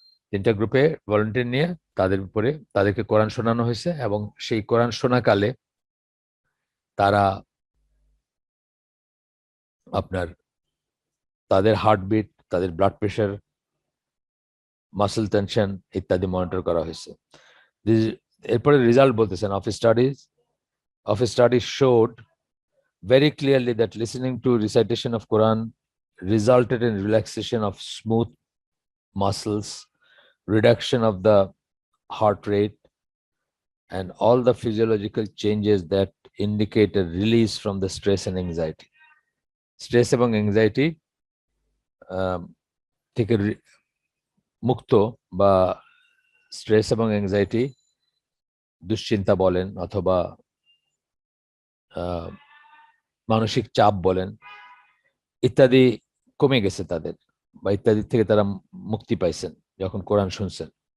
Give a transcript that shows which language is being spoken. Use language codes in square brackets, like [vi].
[bn] তিনটা গ্রুপে ভলান্টিয়ার নিয়ে তাদেরকে কোরআন শোনানো হয়েছে, এবং সেই কোরআন শোনাকালে তারা আপনার তাদের হার্টবিট, তাদের ব্লাড প্রেশার, মাসেল টেনশন ইত্যাদি মনিটর করা হয়েছে। এরপরে রেজাল্ট বলতেছেন, [en] of a study showed very clearly that listening to recitation of Quran resulted in relaxation of smooth muscles, reduction of the heart rate, and all the physiological changes that indicate a release from the stress and anxiety. [bn] Stress এবং anxiety থেকে মুক্ত, বা stress এবং anxiety, দুশ্চিন্তা বলেন অথবা মানসিক চাপ বলেন, ইত্যাদি কমে গেছে তাদের, বা ইত্যাদি থেকে তারা মুক্তি পাইছেন যখন কোরআন শুনছেন।